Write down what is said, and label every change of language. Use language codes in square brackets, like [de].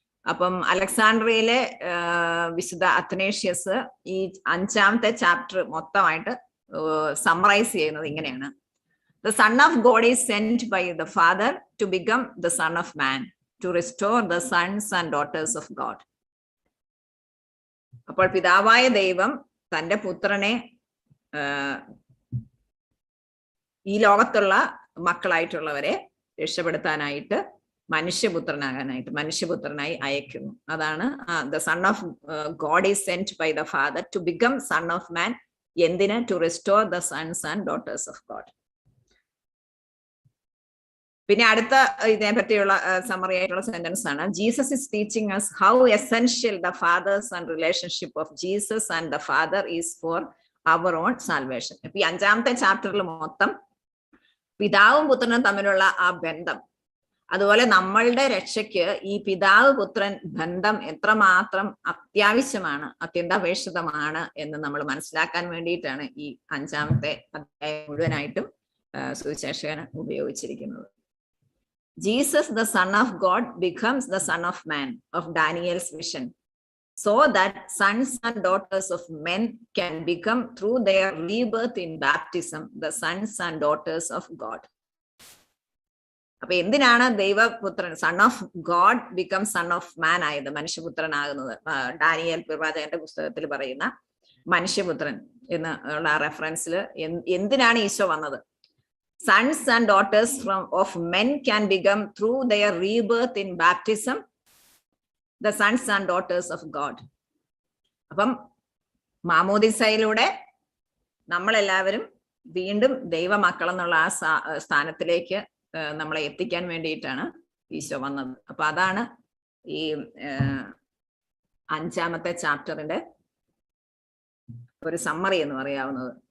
[ml] അപ്പം അലക്സാണ്ട്രിയയിലെ വിശുദ്ധ അത്തനേഷ്യസ് ഈ 5ാമത്തെ ചാപ്റ്റർ മൊത്തമായിട്ട് സമ്മറൈസ് ചെയ്യുന്നത് ഇങ്ങനെയാണ്: [en] The Son of God is sent by the Father to become the Son of Man, to restore the sons and daughters of God. [ml] അപ്പോൾ പിതാവായ ദൈവം തൻ്റെ പുത്രനെ ഈ ലോകത്തുള്ള മക്കളായിട്ടുള്ളവരെ രക്ഷപ്പെടുത്താനായിട്ട് മനുഷ്യപുത്രനായി അയക്കുന്നു. അതാണ് [en] the Son of God is sent by the Father to become Son of Man. [ml] എന്തിന്? [en] To restore the sons and daughters of God. [ml] പിന്നെ അടുത്ത ഇതിനെ പറ്റിയുള്ള സമ്മറി ആയിട്ടുള്ള സെന്റൻസ് ആണ്: [en] Jesus is teaching us how essential the father son relationship of Jesus and the Father is for our own salvation. [ml] ഇപ്പൊ ഈ 5ാമത്തെ ചാപ്റ്ററിൽ മൊത്തം പിതാവും പുത്രനും തമ്മിലുള്ള ആ ബന്ധം, അതുപോലെ നമ്മളുടെ രക്ഷയ്ക്ക് ഈ പിതാവ് പുത്രൻ ബന്ധം എത്രമാത്രം അത്യാവശ്യമാണ്, അത്യന്താപേക്ഷിതമാണ് എന്ന് നമ്മൾ മനസ്സിലാക്കാൻ വേണ്ടിയിട്ടാണ് ഈ 5ാമത്തെ അധ്യായം മുഴുവനായിട്ടും സുവിശേഷകൻ ഉപയോഗിച്ചിരിക്കുന്നത്. [en] Jesus, the Son of God, becomes the Son of Man of Daniel's vision, so that sons and daughters of men can become, through their rebirth in baptism, the sons and daughters of God. [ml] അപ്പൊ എന്തിനാണ് ദൈവപുത്രൻ [en] son of God become son of man [ml] ആയത്, മനുഷ്യപുത്രനാകുന്നത്? Daniel പ്രവാചകന്റെ പുസ്തകത്തിൽ പറയുന്ന മനുഷ്യപുത്രൻ എന്നുള്ള റെഫറൻസിൽ എന്തിനാണ് ഈശോ വന്നത്? [en] Sons and daughters of men can become, through their rebirth in baptism, the sons and daughters of God. [ml] അപ്പം മാമോദിസയിലൂടെ നമ്മളെല്ലാവരും വീണ്ടും ദൈവമക്കൾ എന്നുള്ള ആ സ്ഥാനത്തിലേക്ക് നമ്മളെ എത്തിക്കാൻ വേണ്ടിയിട്ടാണ് ഈശോ വന്നത്. അപ്പൊ അതാണ് ഈ 5ാമത്തെ ചാപ്റ്ററിന്റെ ഒരു സമ്മറി എന്ന് പറയാവുന്നത്.